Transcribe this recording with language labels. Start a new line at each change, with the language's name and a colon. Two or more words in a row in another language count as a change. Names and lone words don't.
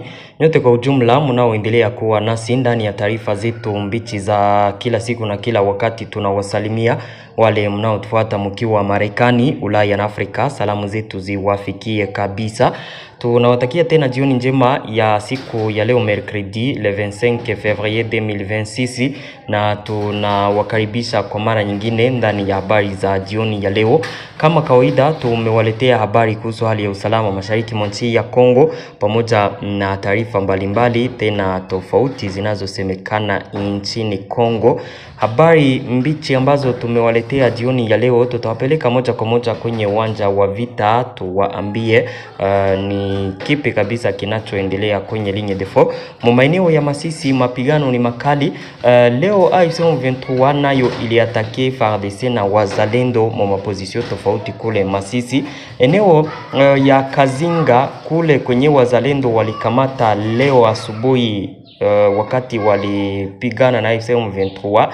Swahili: Nyote kwa ujumla mnaoendelea kuwa nasi ndani ya taarifa zetu mbichi za kila siku na kila wakati. Tunawasalimia wale mnaotufuata mkiwa Marekani, Ulaya na Afrika. Salamu zetu ziwafikie kabisa. Tunawatakia tena jioni njema ya siku ya leo
French: mercredi le 25 février 2026
Swahili: na tunawakaribisha kwa mara nyingine ndani ya habari za jioni ya leo. Kama kawaida tumewaletea habari kuhusu hali ya usalama mashariki mwa nchi ya Kongo pamoja na taarifa mbalimbali tena tofauti zinazosemekana nchini Kongo. Habari mbichi ambazo tumewaletea jioni ya leo tutawapeleka moja kwa moja kwenye uwanja wa vita, tuwaambie ni kipi kabisa kinachoendelea kwenye
French: ligne de front.
Swahili: Maeneo ya Masisi mapigano ni makali. Leo AFC M23 nayo iliatake FARDC na wazalendo mwa position tofauti kule Masisi. Eneo ya Kazinga kule kwenye wazalendo walikamata leo asubuhi wakati walipigana na AFC M23.